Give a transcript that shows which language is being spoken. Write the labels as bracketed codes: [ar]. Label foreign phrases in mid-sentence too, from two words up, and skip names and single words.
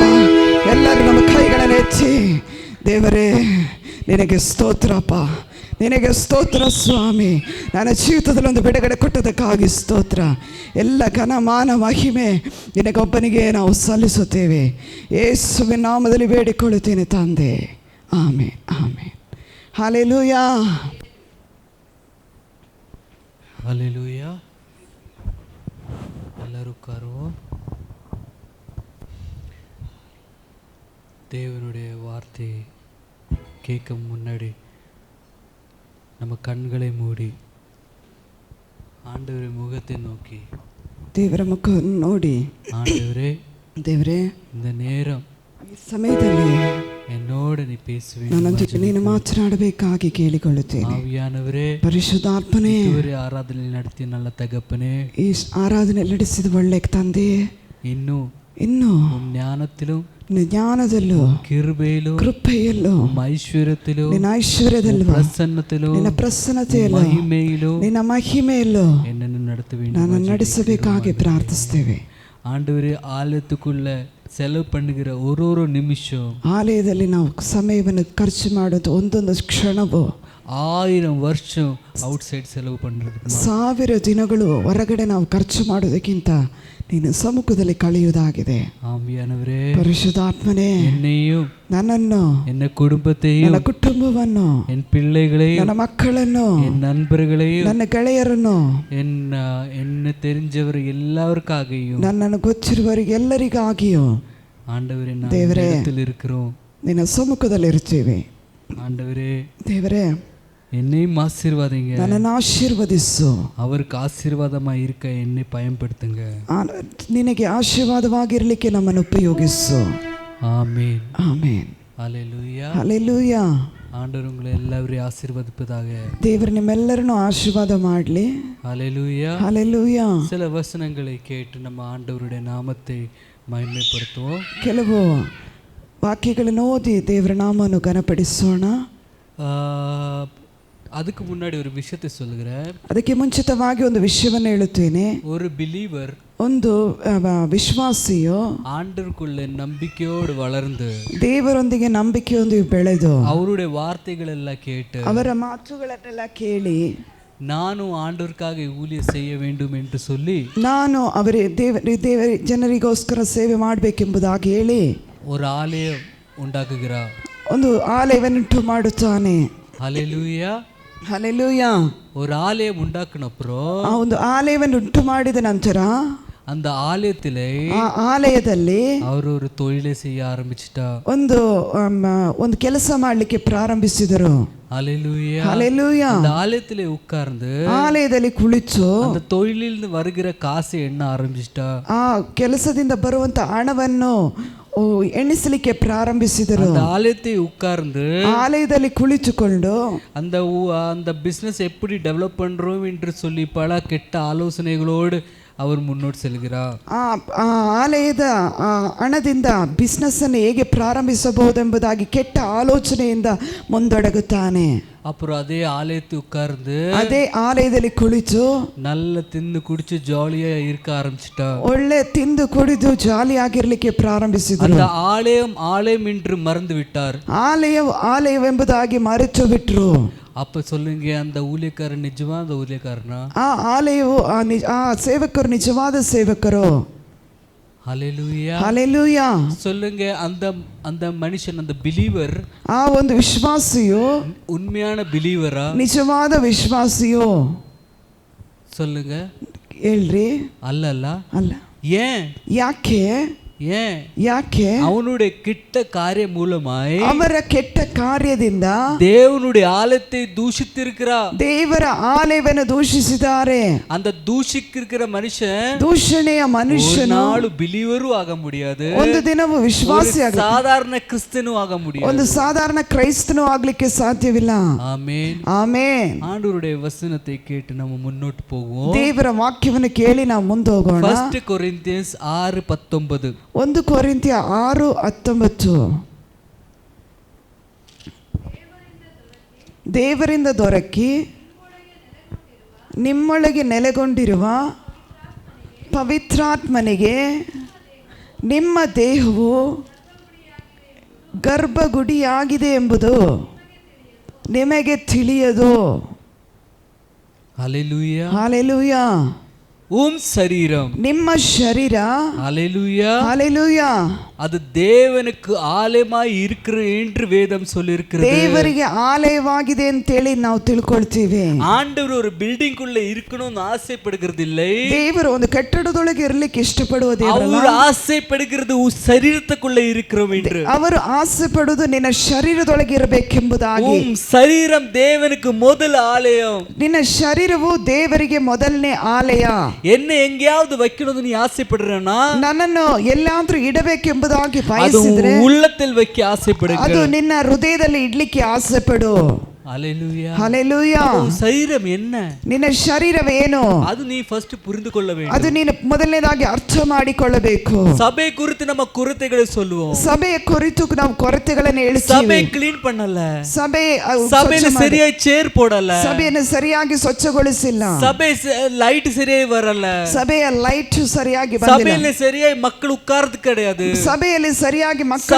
[kn] ಎಲ್ಲರೂ ನಮ್ಮ ಕೈಗಳನ್ನು ಎತ್ತಿ, ದೇವರೇ ನಿನಗೆ ಸ್ತೋತ್ರಪ್ಪ, ನಿನಗೆ ಸ್ತೋತ್ರ ಸ್ವಾಮಿ. ನನ್ನ ಜೀವಿತದಲ್ಲಿ ಒಂದು ಬಿಡುಗಡೆ ಕೊಟ್ಟದಕ್ಕಾಗಿ ಸ್ತೋತ್ರ. ಎಲ್ಲ ಘನ ಮಾನ ಮಹಿಮೆ ನಿನಗೊಬ್ಬನಿಗೆ ನಾವು ಸಲ್ಲಿಸುತ್ತೇವೆ. ಯೇಸುವಿನ ನಾಮದಲ್ಲಿ ಬೇಡಿಕೊಳ್ಳುತ್ತೇನೆ ತಂದೆ. ಆಮೆನ್, ಆಮೆನ್. ಹಲ್ಲೆಲೂಯಾ, ഹല്ലേലൂയ. [ta] எல்லாருக்கும் தேவனுடைய வார்த்தை கேட்க முன்னாடி நம்ம கண்களை மூடி ஆண்டவரே முகத்தை நோக்கி, [kn] ದೇವರ ಮುಖವನ್ನು ನೋಡಿ, [ta] ஆண்டவரே, [kn] ದೇವರೇ [ta] இந்த நேரம் [kn] ಈ ಸಮಯದಲ್ಲಿ [ta] என்னோட நீ பேசுவேன், [kn] ನನ್ನೊಂದಿಗೆ ನೀನು ಮಾತನಾಡಬೇಕಾಗಿ ಕೇಳಿಕೊಳ್ಳುತ್ತೇನೆ. [ta] ಆವಿಯಾನವರೇ, [kn] ಪರಿಶುದ್ಧಾತ್ಮನೇ, [ta] இதுவரை ஆராதனை நடத்தி நல்ல தகப்பனே, [kn] ಈ ಆರಾಧನೆ ನಡೆಸಿದ ಒಳ್ಳೆ ತಂದೆ, [ta] இன்னும் ஞானத்திலும் [kn] ಜ್ಞಾನದಲ್ಲೂ ಕೃಪೆಯಲ್ಲೂ ನಿನ್ನ ಐಶ್ವರ್ಯದಲ್ಲೂ ನಿನ್ನ ಪ್ರಸನ್ನತೆಯಲ್ಲೂ ನಿನ್ನ ಮಹಿಮೆಯಲ್ಲೂ ನಾನು ನಡೆಸಬೇಕಾಗಿ ಪ್ರಾರ್ಥಿಸ್ತೇವೆ. [ta] ஆண்டவரே, ஆலயத்துக்குள்ள செலவு பண்ணுகிற ஒரு நிமிஷம், [kn] ಆಲಯದಲ್ಲಿ ನಾವು ಸಮಯವನ್ನು ಖರ್ಚು ಮಾಡೋದು ಒಂದೊಂದು ಕ್ಷಣವೂ [ta] 1000 வருஷம் அவுட்சைடு செலவு பண்றது, [kn] 1000 ದಿನಗಳು ಹೊರಗಡೆ ನಾವು ಖರ್ಚು ಮಾಡೋದಕ್ಕಿಂತ ನೀನು ಸಮ್ಮುಖದಲ್ಲಿ ಕಳೆಯುವುದಾಗಿದೆ. [ta] ಆವಿಯಾನವರೇ, [kn] ಪರಿಶುದ್ಧಾತ್ಮನೇ, [ta] என்னையும் [kn] ನನ್ನನ್ನು, [ta] என்ன குடும்பத்தையும், [kn] ನನ್ನ ಕುಟುಂಬವನ್ನು, [ta] என் பிள்ளைகளையும், [kn] ನನ್ನ ಮಕ್ಕಳನ್ನು, [ta] என் நண்பர்களையும், [kn] ನನ್ನ ಗೆಳೆಯರನ್ನು, [ta] என்ன தெரிஞ்சவர் எல்லாருக்காகவும், [kn] ನನ್ನನ್ನು ಗೊತ್ತಿರುವವರಿಗೆ ಎಲ್ಲರಿಗಾಗಿಯೂ [ta] ஆண்டவரே [kn] ದೇವರೇ [ta] இருக்கிறோம், [kn] ನಿನ್ನ ಸಮ್ಮುಖದಲ್ಲಿ ಇರ್ತೀವಿ. [ta] ஆண்டவரே, [kn] ದೇವರೇ [ta] என்னையும் ஆசீர்வாதிங்க, [kn] ನನ್ನನ್ನು ಆಶೀರ್ವದಿಸು. [ta] அவருக்கு ஆசீர்வாதமா இருக்க என்னை பயன்படுத்துங்க. [kn] ನಿನಗೆ ಆಶೀರ್ವಾದವಾಗಿರಲಿಕ್ಕೆ ನಮ್ಮನ್ನು ಉಪಯೋಗಿಸು. [ta] ஆமென், [kn] ಆಮೆನ್. [ta] ஹல்லேலூயா, [kn] ಹಲ್ಲೆಲೂಯಾ. [ta] ஆண்டவர் உங்களை எல்லாரையும் ஆசீர்வதிப்பதாக. [kn] ದೇವರು ನಿಮ್ಮೆಲ್ಲರನ್ನು ಆಶೀರ್ವಾದ ಮಾಡಲಿ. [ta] ஹல்லேலூயா, [kn] ಹಲ್ಲೆಲೂಯಾ. [ta] சில வசனங்களை கேட்டு நம்ம ஆண்டவருடைய நாமத்தை மகிமைப்படுத்துவோம். [kn] ಕೆಲವು ವಾಕ್ಯಗಳನ್ನು ಓದಿ ದೇವರ ನಾಮವನ್ನು ಘನಪಡಿಸೋಣ. [ta] அதுக்கு முன்னாடி ஒரு விஷயத்தை சொல்லுகிறேன். [kn] ಅದಕ್ಕೆ ಮುಂಚಿತವಾಗಿ ಒಂದು ವಿಷಯವನ್ನು ಹೇಳುತ್ತೇನೆ. [ta] ஒரு பிலீவர், [kn] ಒಂದು ವಿಶ್ವಾಸಿಯು [ta] ஆண்டவருக்குள்ள நம்பிக்கையோடு வளர்ந்து, [kn] ದೇವರೊಂದಿಗೆ ನಂಬಿಕೆಯೊಂದಿಗೆ ಬೆಳೆದು, [ta] அவருடைய வார்த்தைகளெல்லாம் கேட்டு, [kn] ಅವರ ಮಾತುಗಳನ್ನೆಲ್ಲ ಕೇಳಿ, [ta] ನಾನು ஆண்டவருக்காக ஊழியம் செய்ய வேண்டும் என்று சொல்லி [kn] ನಾನು ದೇವರ ಜನರಿಗೋಸ್ಕರ ಸೇವೆ ಮಾಡಬೇಕೆಂಬುದಾಗಿ ಹೇಳಿ [ta] ஒரு ஆலயம் உண்டாக்குகிறார். [kn] ಒಂದು ಆಲಯವನ್ನುಂಟು ಮಾಡುತ್ತಾನೆ. [ta] ஹalleluya. [kn] ಹಲ್ಲೆಲೂಯಾ. [ta] ஒரு ஆலயம் உண்டாக்குனப்புறம் [kn] ಆ ಒಂದು ಆಲಯವನ್ನು ಉಂಟು ಮಾಡಿದ ನಂತರ [ta] அந்த ஆலயத்திலே [kn] ಆ ಆಲಯದಲ್ಲಿ [ta] அவர் ஒரு தொழிலை செய்ய ஆரம்பிச்சிட்டா. [kn] ಒಂದು ಕೆಲಸ ಮಾಡಲಿಕ್ಕೆ ಪ್ರಾರಂಭಿಸಿದರು. [ta] ஹalleluya. [kn] ಹಲ್ಲೆಲೂಯಾ. [ta] அந்த ஆலயத்திலே உட்கார்ந்து [kn] ಆಲಯದಲ್ಲಿ ಕುಳಿತು [ta] அந்த தொழிலில் வருகிற காசை எண்ண ஆரம்பிச்சிட்டா. [kn] ಆ ಕೆಲಸದಿಂದ ಬರುವಂತ ಹಣವನ್ನು ಎಣಿಸಲಿಕ್ಕೆ ಪ್ರಾರಂಭಿಸಿದರು. [ta] அந்த ஆலயத்தை உட்கார்ந்து [kn] ಆಲಯದಲ್ಲಿ ಕುಳಿತುಕೊಂಡು [ta] அந்த பிசினஸ் எப்படி டெவலப் பண்றோம் என்று சொல்லி பல கெட்ட ஆலோசனைகளோடு அவர் முன்னோட்டு செல்கிறார். [kn] ಆ ಆಲಯದ ಹಣದಿಂದ ಬಿಸ್ನೆಸ್ ಅನ್ನು ಹೇಗೆ ಪ್ರಾರಂಭಿಸಬಹುದೆಂಬುದಾಗಿ ಕೆಟ್ಟ ಆಲೋಚನೆಯಿಂದ ಮುಂದೊಡಗುತ್ತಾನೆ. [ta] அப்புறம் அதே ஆலயத்தை உட்கார்ந்து [kn] ಅದೇ ಆಲಯದಲ್ಲಿ ಕುಳಿತು [ta] நல்ல தின்னு குடிச்சு ஜாலியா இருக்க ஆரம்பிச்சிட்டா. [kn] ಒಳ್ಳೆ ತಿಂದು ಕುಡಿದು ಜಾಲಿಯಾಗಿರ್ಲಿಕ್ಕೆ ಪ್ರಾರಂಭಿಸಿದರು. [ta] அந்த ஆலயம் என்று மறந்து விட்டார். [kn] ಆಲಯವೆಂಬುದಾಗಿ ಮರೆತು ಬಿಟ್ರು. [ta] அப்ப சொல்லுங்க, அந்த ஊழியக்காரன் நிஜமான ஊழியக்காரனா? [kn] ಆ ಆಲಯವು ಆ ಸೇವಕರು ನಿಜವಾದ ಸೇವಕರು. [ta] ஹalleluya. [kn] ಹಲ್ಲೆಲೂಯಾ. [ta] சொல்லுங்க, அந்த மனுஷன், அந்த பிலீவர், [kn] ಆ ಒಂದು ವಿಶ್ವಾಸಿಯು [ta] உண்மையான பிலீவரா? [kn] ನಿಜವಾದ ವಿಶ್ವಾಸಿಯೋ? [ta] சொல்லுங்க. [kn] ಹೇಳ್ರಿ. ಅಲ್ಲ. [ta] ஏன்? [kn] ಯಾಕೆ [ta] அவனுடைய கிட்ட காரிய மூலமாய் [kn] ಅವರ ಕೆಟ್ಟ ಕಾರ್ಯದಿಂದ [ta] தேவனுடைய ஆலயத்தை தூஷித்திருக்கிறார். [kn] ದೇವರ ಆಲಯವನ್ನು ದೂಷಿಸಿದ್ದಾರೆ. [ta] அந்த தூஷிக்கிற மனுஷன், [kn] ದೂಷಣೆಯ ಮನುಷ್ಯನು [ta] நாலு பிலீவரும் ஆக முடியாது. [kn] ಒಂದು ದಿನವೂ ವಿಶ್ವಾಸಿ [ta] சாதாரண கிறிஸ்தனும் ஆக முடியாது. [kn] ಒಂದು ಸಾಧಾರಣ ಕ್ರೈಸ್ತನು ಆಗ್ಲಿಕ್ಕೆ ಸಾಧ್ಯವಿಲ್ಲ. [ta] ஆமென். [kn] ಆಮೆನ್. [ta] ஆண்டவருடைய வசனத்தை கேட்டு நம்ம முன்னோட்டு போவோம். [kn] ದೇವರ ವಾಕ್ಯವನ್ನು ಕೇಳಿ ನಾವು ಮುಂದೆ ಹೋಗೋಣ. 1 ಕೊರಿಂಥಿಯನ್ಸ್ 6:19. 1 ಕೊರಿಂಥಿಯ 6:19. ದೇವರಿಂದ ದೊರಕಿ ನಿಮ್ಮೊಳಗೆ ನೆಲೆಗೊಂಡಿರುವ ಪವಿತ್ರಾತ್ಮನಿಗೆ ನಿಮ್ಮ ದೇಹವು ಗರ್ಭಗುಡಿಯಾಗಿದೆ ಎಂಬುದು ನಿಮಗೆ ತಿಳಿಯದು. [ta] ஹalleluya. [kn] ಹಲ್ಲೆಲೂಯಾ. [ta] சரீரம், [kn] ನಿಮ್ಮ ಶರೀರ, [ta] ஹalleluya, [kn] ಹಲ್ಲೆಲೂಯಾ, [ta] அது தேவனுக்கு ஆலயமாய் இருக்கிற என்று வேதம் சொல்லியிருக்கிறது. [kn] ದೇವರಿಗೆ ಆಲಯವಾಗಿದೆ ಅಂತೇಳಿ ನಾವು ತಿಳ್ಕೊಳ್ತೀವಿ. [ta] ஆண்டவர் ஒரு பில்டிங் குள்ள இருக்கணும்னு ஆசைப்படுகிறது இல்லை. [kn] ದೇವರು ಒಂದು ಕಟ್ಟಡದೊಳಗೆ ಇರಲಿಕ್ಕೆ ಇಷ್ಟಪಡುವ ದೇವರು. [ta] அவர் ஆசைப்படுகிறது சரீரத்துக்குள்ள இருக்கிறோம் என்று. [kn] ಅವರು ಆಸೆ ಪಡುವುದು ನಿನ್ನ ಶರೀರದೊಳಗೆ ಇರಬೇಕೆಂಬುದಾಗಿ. [ta] சரீரம் தேவனுக்கு முதல் ஆலயம். [kn] ನಿನ್ನ ಶರೀರವು ದೇವರಿಗೆ ಮೊದಲನೇ ಆಲಯ. [ta] என்ன எங்கேயாவது வைக்கணும்னு நீ ஆசைப்படுறனா, [kn] ನನ್ನನ್ನು ಎಲ್ಲಾದ್ರೂ ಇಡಬೇಕೆಂಬುದಾಗಿ ಬಯಸಿದ್ರೆ [ta] உள்ளத்தில் வைக்க ஆசைப்படுங்க. [kn] ಅದು ನಿನ್ನ ಹೃದಯದಲ್ಲಿ ಇಡ್ಲಿಕ್ಕೆ ಆಸೆ ಪಡು. [ta] ஹalleluya. [kn] ಹಲ್ಲೆಲೂಯಾ. [ta] சரீரம் என்ன? [kn] ನಿನ್ನ ಶರೀರವೇನು? [ta] அது நீ ஃபஸ்ட் புரிந்துகொள்ள வேண்டும். [kn] ಅದು ನೀನು ಮೊದಲನೇದಾಗಿ ಅರ್ಥ ಮಾಡಿಕೊಳ್ಳಬೇಕು. [ta] சபை குறித்து நம்ம குறைகளை சொல்லுவோம். [kn] ಸಭೆಯ ಕುರಿತು ನಾವು ಕೊರತೆಗಳನ್ನು ಹೇಳ್ತೀವಿ. [ta] சபை க்ளீன் பண்ணல. [kn] ಸಭೆಯನ್ನು [ta] சரியாகி சேர் போடல. [kn] ಸಭೆಯನ್ನು ಸರಿಯಾಗಿ ಸ್ವಚ್ಛಗೊಳಿಸಿಲ್ಲ. ಸಭೆ ಲೈಟ್ ಸರಿಯಾಗಿ ಬರಲ್ಲ. ಸಭೆಯ ಲೈಟ್ ಸರಿಯಾಗಿ ಬಂದಿಲ್ಲ. ಸಭೆಯಲ್ಲಿ ಸರಿಯಾಗಿ ಮಕ್ಕಳು [ta] உட்கார்றது கிடையாது. [kn] ಸಭೆಯಲ್ಲಿ ಸರಿಯಾಗಿ ಮಕ್ಕಳು